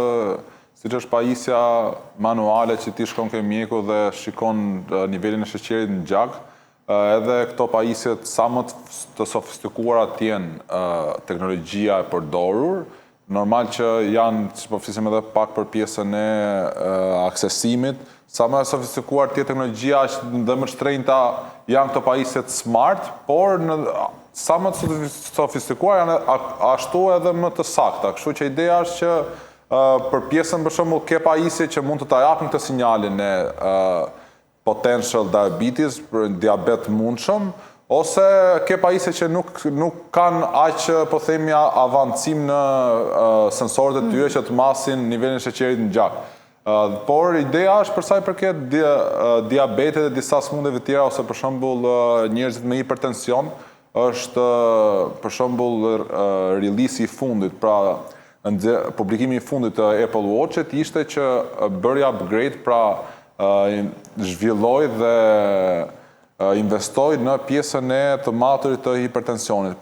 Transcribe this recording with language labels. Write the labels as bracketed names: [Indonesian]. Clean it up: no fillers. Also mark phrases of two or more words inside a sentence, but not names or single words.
[Albanian] siç është pajisja manuale që ti shkon ke mjeku dhe shikon nivelin e sheqerit në gjak, edhe këto pajisjet sa më të sofistikuara të jenë teknologjia e përdorur, normal që janë, që po flisim edhe pak për pjesën e aksesimit, sa më sofistikuar tjetë teknologjia dhe më shtrenjta janë këto pajisjet smart, por sa më sofistikuar janë ashtu edhe më të sakta. Kështu që ideja është që për pjesën për shembull ke pajisje që mund të ta japin këtë sinjalin e [English] potential diabetes, [Albanian] për diabet mundshëm, ose ke pajisje që nuk kanë aq po themi avancim në sensorët e tyre që të masin nivelin e sheqerit në gjak. Por ideja është për sa i përket diabetit dhe disa sëmundjeve tjera ose për shembull njerëzit me hipertension, është për shembull release i fundit, pra publikimi i fundit të Apple Watch-it ishte që bëri upgrade, pra zhvilloi dhe investoi në pjesën e të maturit të hipertensionit.